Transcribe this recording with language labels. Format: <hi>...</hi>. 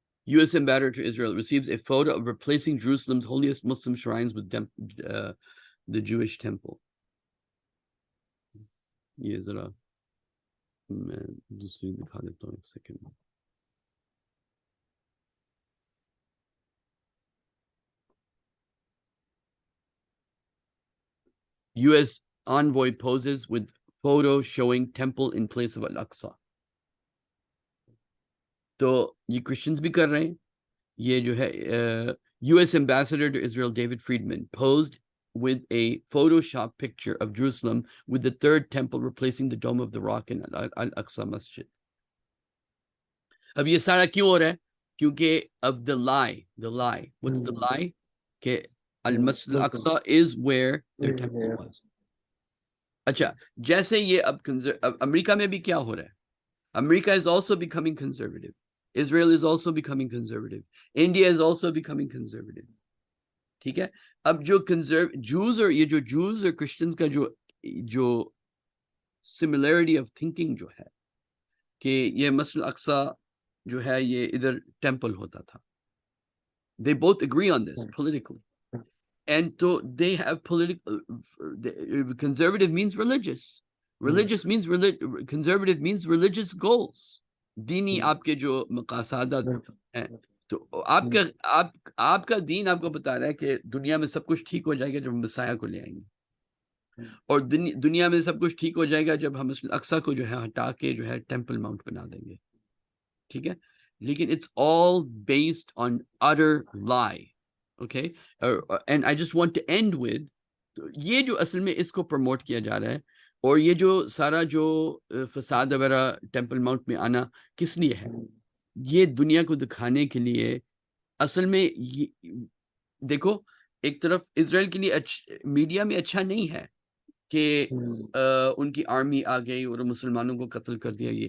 <en>US ambassador to Israel receives a photo of replacing Jerusalem's holiest Muslim shrines with the Jewish temple.</en> <ur>یہ ذرا میں دوسری دکھا دیتا ہوں, ایک second.</ur> <en>US envoy poses with photo showing temple in place of Al-Aqsa.</en> <ur>تو یہ کرسچنز بھی کر رہے ہیں. یہ جو ہے</ur> <en>US ambassador to Israel David Friedman posed with a Photoshop picture of Jerusalem with the third temple replacing the Dome of the Rock in Al-Aqsa Masjid.</en> <ur>اب یہ سارا کیوں ہو رہا ہے؟ کیونکہ</ur> <en>of the lie. What's the lie?</en> <ur>کہ</ur> <en>Al-Masjid Al-Aqsa is where their temple was.</en> <ur>اچھا جیسے یہ اب امریکہ میں بھی کیا ہو رہا ہے،</ur> <en>امریکہ is also becoming conservative,</en> <ur>Israel is also becoming conservative, India is also becoming conservative. ٹھیک ہے. اب جو جوز اور یہ جو جوز اور کرسچنز کا جو</ur> <en>similarity of thinking</en> <ur>جو ہے کہ یہ مسجد الاقصی جو ہے یہ ادھر ٹیمپل ہوتا تھا.</ur> <en>They both agree on this politically. And so they have political, conservative means religious. Religious means, conservative means religious goals.</en> <ur>دینی آپ کے جو مقاصدات ہیں. تو آپ کا دین آپ کو بتا رہا ہے کہ دنیا میں سب کچھ ٹھیک ہو جائے گا جب ہم مسیح کو لے آئیں گے، اور دنیا میں سب کچھ ٹھیک ہو جائے گا جب ہم مسجد الاقصی کو جو ہے ہٹا کے جو ہے ٹیمپل ماؤنٹ بنا دیں گے. ٹھیک ہے. لیکن</ur> <en>it's all based on utter lie. Okay. And I just want to end with</en> <ur>یہ جو اصل میں اس کو پروموٹ کیا جا رہا ہے، اور یہ جو سارا جو فساد وغیرہ ٹیمپل ماؤنٹ میں آنا کس لیے ہے، یہ دنیا کو دکھانے کے لیے. اصل میں دیکھو ایک طرف اسرائیل کے لیے میڈیا میں اچھا نہیں ہے کہ ان کی آرمی آ گئی اور مسلمانوں کو قتل کر دیا.</ur>